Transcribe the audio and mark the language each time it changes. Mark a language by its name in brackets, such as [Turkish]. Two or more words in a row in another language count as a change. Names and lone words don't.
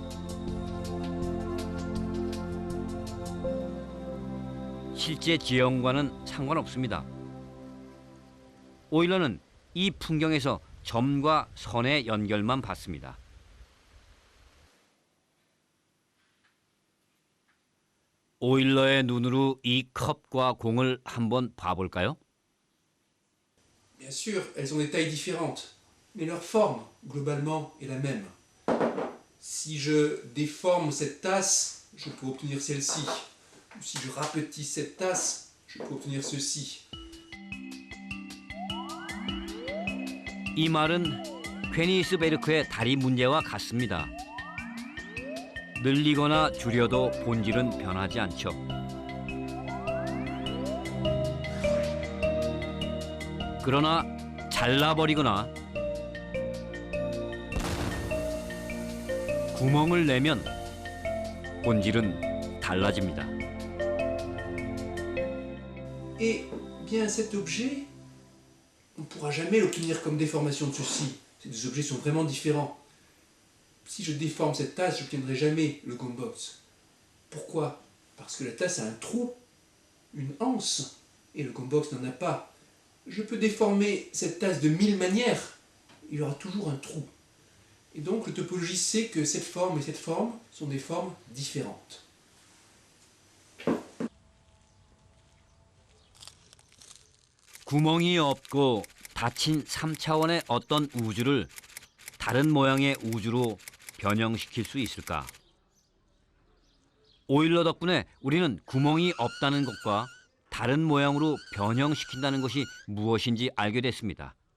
[Korean] 실제 지형과는 상관없습니다. 오일러는 이 풍경에서 점과 선의 연결만 봤습니다. 오일러의 눈으로 이 컵과 공을 한번 봐볼까요? [French] Bien sûr, elles ont des tailles différentes, mais leur forme, globalement, est la même. Si je déforme cette tasse, je peux obtenir celle-ci. Ou si je rapetisse cette tasse, je peux obtenir ceci. [Korean] 이 말은 퀘니스베르크의 다리 문제와 같습니다. 늘리거나 줄여도 본질은 변하지 않죠. 그러나 잘라버리거나 구멍을 내면 본질은 달라집니다. [French] Et bien cet objet, on ne pourra jamais l'obtenir comme déformation de ceci. Ces deux objets sont vraiment différents. Si je déforme cette tasse, je n'obtiendrai jamais le gumbox. Pourquoi? Parce que la tasse a un trou, une anse, et le gumbox n'en a pas. Je peux déformer cette tasse de 1000 manières, il y aura toujours un trou. Et donc le topologiste sait que cette forme et cette forme sont des formes différentes. [Korean] 구멍이 없고 닫힌 3차원의 어떤 우주를 다른 모양의 우주로 변형시킬 수 있을까? 오일러 덕분에 우리는 구멍이 없다는 것과 다른 모양으로 변형시킨다는 것이 무엇인지 알게 됐습니다.